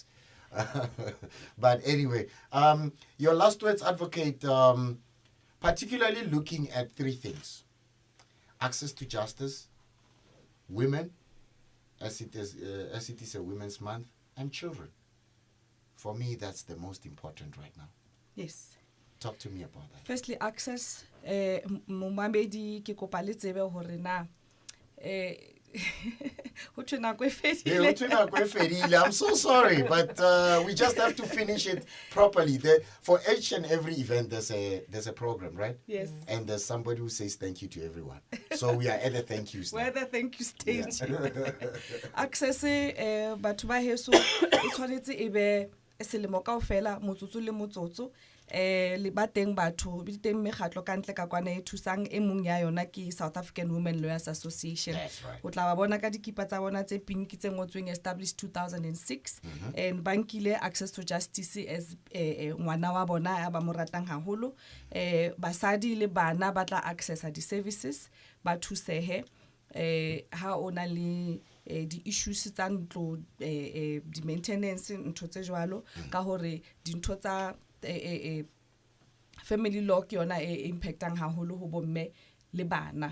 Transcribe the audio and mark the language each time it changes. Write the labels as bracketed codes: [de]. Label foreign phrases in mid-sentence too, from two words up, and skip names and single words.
[en] But anyway, your last words, advocate, particularly looking at three things. Access to justice, women, as it is a Women's Month, and children. For me, that's the most important right now. Yes. Talk to me about that. Firstly, access. [st] Momamedi ke kopa le tsebe hore na [en] I'm so sorry, but we just have to finish it properly. For each and every event, there's a program, right? Yes. And there's somebody who says thank you to everyone. So we are at the thank you stage. We're at the thank you stage. Access, [st] batho ba heso e tshwanetse e be selemo kaofela motsotso le motsotso le ba teng batho di teng mekgatlo ka ntle ka kwana e thusang e mong ya yona ke South African Women Lawyers Association. O tla ba bona ka dikipa tsa bona tse pink tse ngotsweng [en] established 2006 and [st] bankile [en] access to justice [st] as ngwana wa bona ya ba mo ratang haholo. Basadi le bana ba tla accessa di services ba thusehe ha ona le di issues tsa ntlo di maintenance ntho tse jwalo ka hore dintho tsa [en] family law [st] ke yona impactang haholo ho bomme le bana.